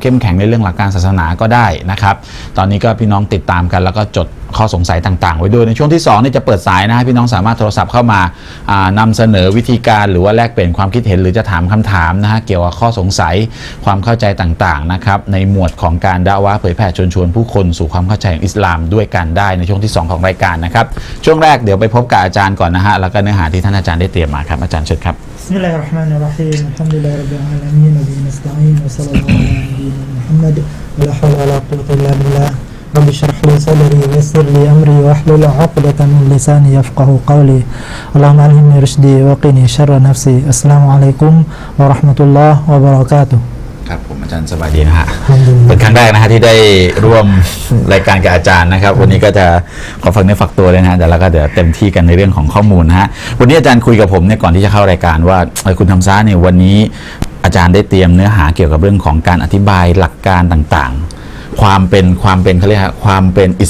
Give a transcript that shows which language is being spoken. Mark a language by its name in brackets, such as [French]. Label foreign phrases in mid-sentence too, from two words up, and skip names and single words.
[Thai] เข้มแข็งในเรื่องหลักการศาสนาก็ได้นะครับตอนนี้ก็พี่น้องติดตามกันแล้วก็จดข้อสงสัยต่างๆไว้ด้วยในช่วงที่2นี่จะเปิดสายนะฮะพี่น้องสามารถโทรศัพท์เข้ามานำเสนอวิธีการหรือว่าแลกเปลี่ยนความคิดเห็นหรือจะถามคำถามนะฮะเกี่ยวกับข้อสงสัยความเข้าใจต่างๆนะครับในหมวดของการดะอ์วะห์เผยแผ่ชวนผู้คนสู่ความเข้าใจของอิสลามด้วยกันได้ในช่วงที่2ของรายการนะครับช่วงแรกเดี๋ยวไปพบกับอาจารย์ก่อนนะฮะแล้วก็เนื้อหาที่ท่านอาจารย์ได้เตรียมมาครับอาจารย์เชิญครับ [Arabic] بسم الله الرحمن الرحيم. الحمد لله رب العالمين وبه نستعين وصلى الله على نبينا محمد ولا حول ولا قوة إلا بالله. رب اشرح لي صدري ويسر لي أمري واحلل عقدة من لساني يفقهوا قولي. اللهم ألهمني رشدي وقني شر نفسي. السلام عليكم ورحمة الله وبركاته. [Thai] ครับผมอาจารย์สบายดีนะฮะเป็นครั้งแรกนะฮะที่ได้ร่วมรายการกับอาจารย์นะครับวันนี้ก็จะขอฝากเนื้อฝากตัวเลยนะฮะแต่แล้วก็เดี๋ยวเต็มที่กันในเรื่องของข้อมูลนะฮะวันนี้อาจารย์คุยกับผมเนี่ยก่อนที่ จะเข้ารายการว่าคุณทำซ่าเนี่ยวันนี้อาจารย์ได้เตรียมเนื้อหาเกี่ยวกับเรื่องของการอธิบายหลักการต่างๆความเป็นเขาเรียกความเป็นอิส